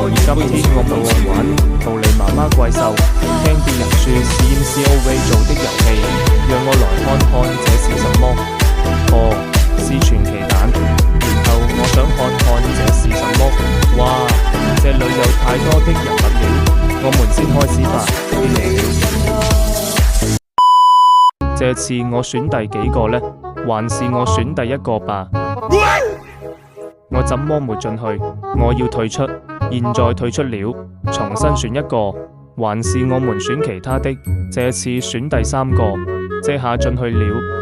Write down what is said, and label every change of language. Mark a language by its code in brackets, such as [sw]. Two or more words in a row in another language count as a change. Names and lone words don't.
[zh] 天我們玩逃離媽媽怪獸，聽別人說是驗 COV 做的遊戲，讓我來看看這是什麼。哦，是傳奇蛋。然後我想看看這是什麼。哇，這裏有太多的人物了，我們先開始吧。這次我選第幾個呢？還是我選第一個吧？我怎麼沒進去？我要退出，現在退出了，重新選一個，還是我們選其他的？這次選第三個，這下進去了。